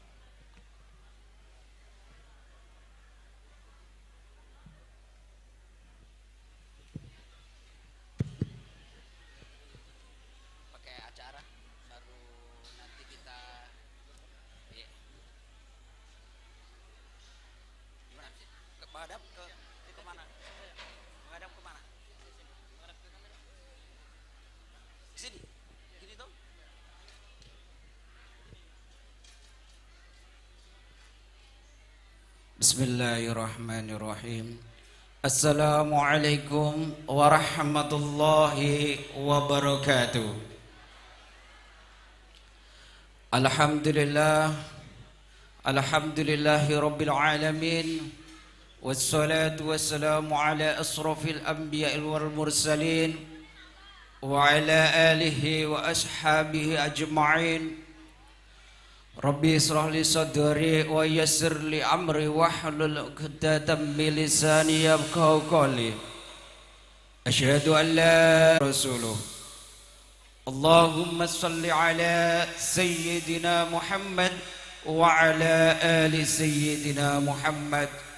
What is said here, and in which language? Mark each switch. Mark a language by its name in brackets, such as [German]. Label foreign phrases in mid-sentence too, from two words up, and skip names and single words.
[Indonesian] Pakai acara baru nanti kita ya. Gimana sih? Ke menghadap ke mana? Menghadap ke mana? Sini. Gini tuh. [Arabic] Bismillahirrahmanirrahim. السلام عليكم ورحمة الله وبركاته. Alhamdulillah. الحمد لله رب العالمين. والصلاة والسلام على أشرف الأنبياء والمرسلين وعلى آله وأصحابه أجمعين. رب اشرح لي صدري ويسر لي أمري واحلل عقدة من لساني يفقهوا قولي. أشهد أن لا رسوله. اللهم صل على سيدنا محمد وعلى آل سيدنا محمد wa ala ali sayyidina Muhammad.